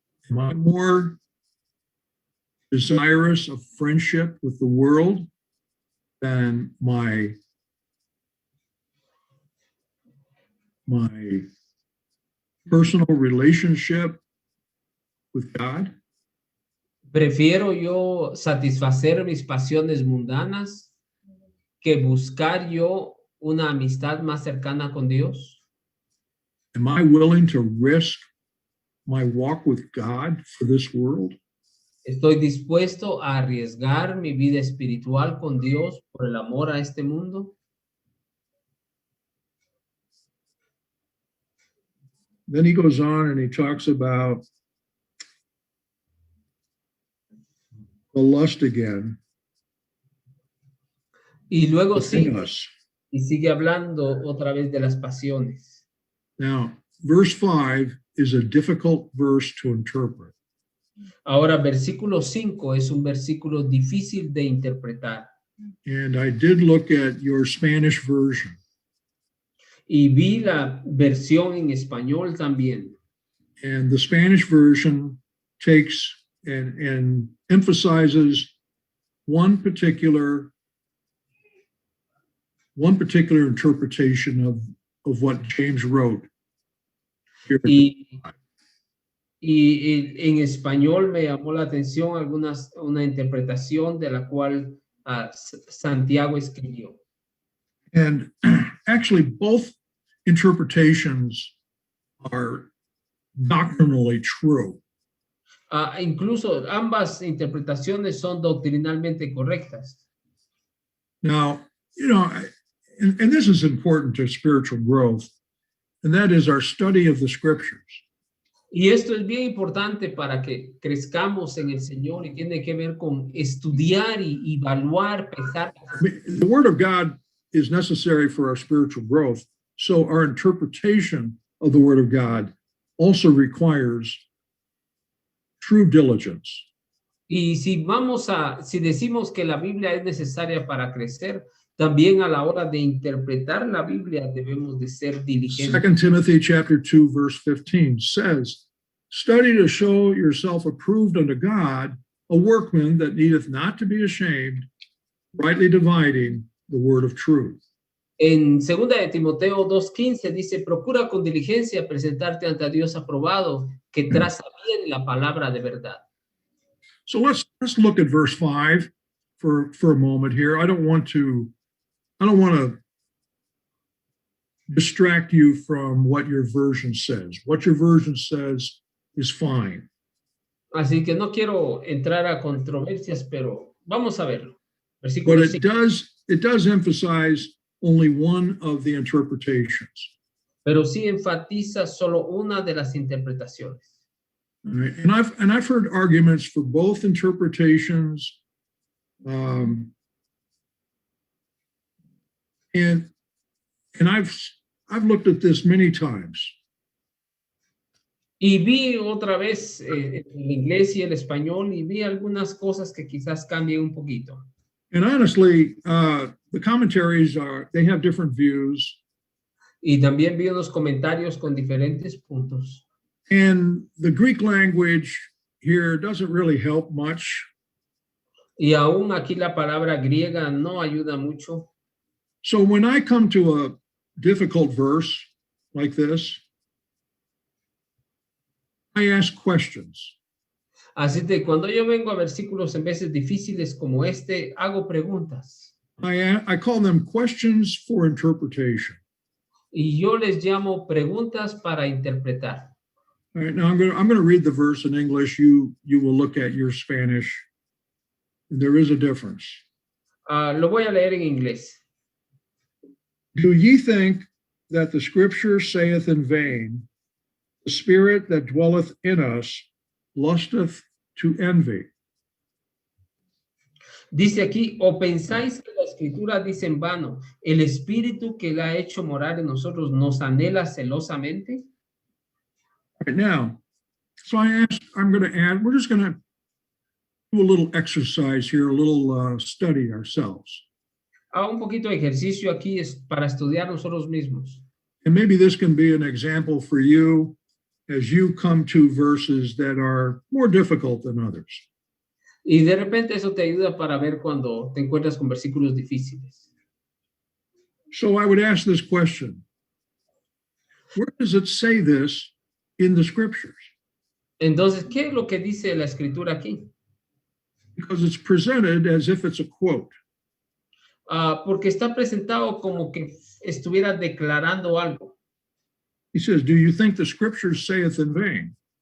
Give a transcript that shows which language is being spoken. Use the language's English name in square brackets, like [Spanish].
[English] Am I more desirous of friendship with the world than my personal relationship with God? [Spanish] Prefiero yo satisfacer mis pasiones mundanas que buscar yo una amistad más cercana con Dios. [English] Am I willing to risk my walk with God for this world? [Spanish] ¿Estoy dispuesto a arriesgar mi vida espiritual con Dios por el amor a este mundo? [English] Then he goes on and he talks about the lust again [Spanish] Y luego [English] within [Spanish] sí, [English] us. [Spanish] y sigue hablando otra vez de las pasiones. [English] Now, verse 5 is a difficult verse to interpret. [Spanish] Ahora, versículo 5 es un versículo difícil de interpretar. [English] And I did look at your Spanish version. [Spanish] Y vi la versión en español también. [English] And the Spanish version takes and emphasizes one particular interpretation of what James wrote. Here. [Spanish] Y en español me llamó la atención una interpretación de la cual Santiago escribió. [English] And actually, both interpretations are doctrinally true. [Spanish] Incluso ambas interpretaciones son doctrinalmente correctas. [English] Now, you know, and this is important to spiritual growth, and that is our study of the scriptures. [Spanish] Y esto es bien importante para que crezcamos en el Señor y tiene que ver con estudiar y evaluar, pensar. [English] I mean, the Word of God is necessary for our spiritual growth, so our interpretation of the Word of God also requires true diligence. [Spanish] Y si decimos que la Biblia es necesaria para crecer, también a la hora de interpretar la Biblia debemos de ser diligentes. [English] 2 Timothy chapter 2, verse 15 says, "Study to show yourself approved unto God, a workman that needeth not to be ashamed, rightly dividing the word of truth." [Spanish] En 2 de Timoteo 2:15 dice, procura con diligencia presentarte ante Dios aprobado, que traza bien la palabra de verdad. [English] So let's look at verse 5 for a moment here. I don't want to distract you from what your version says. What your version says is fine. [Spanish] Así que no quiero entrar a controversias, pero vamos a verlo. [English] But [Spanish] Versículo [English] it [Spanish] 5. [English] does emphasize only one of the interpretations. [Spanish] Pero sí enfatiza solo una de las interpretaciones. [English] All right. And I've heard arguments for both interpretations. And I've looked at this many times. [Spanish] Y vi otra vez el inglés y el español y vi algunas cosas que quizás cambien un poquito. [English] And honestly, the commentaries they have different views. [Spanish] Y también vi unos comentarios con diferentes puntos. [English] And the Greek language here doesn't really help much. [Spanish] Y aún aquí la palabra griega no ayuda mucho. [English] So when I come to a difficult verse like this, I ask questions. [Spanish] Así que cuando yo vengo a versículos en veces difíciles como este, hago preguntas. [English] I call them questions for interpretation. [Spanish] Y yo les llamo preguntas para interpretar. [English] All right, now I'm going to read the verse in English. You will look at your Spanish. There is a difference. [Spanish] Lo voy a leer en inglés. [English] Do ye think that the scripture saith in vain, the spirit that dwelleth in us lusteth to envy? [Spanish] Dice aquí, o pensáis que la escritura dice en vano, el espíritu que la ha hecho morar en nosotros nos anhela celosamente. [English] All right, now, so I'm going to add, we're just going to do a little exercise here, a little study ourselves. [Spanish] Un poquito de ejercicio aquí es para estudiar nosotros mismos. [English] And maybe this can be an example for you as you come to verses that are more difficult than others. [Spanish] Y de repente eso te ayuda para ver cuando te encuentras con versículos difíciles. [English] So I would ask this question. Where does it say this in the scriptures? [Spanish] Entonces, ¿qué es lo que dice la escritura aquí? [English] Because it's presented as if it's a quote. [Spanish] Porque está presentado como que estuviera declarando algo. [English] He says, do you think the scriptures saith in vain?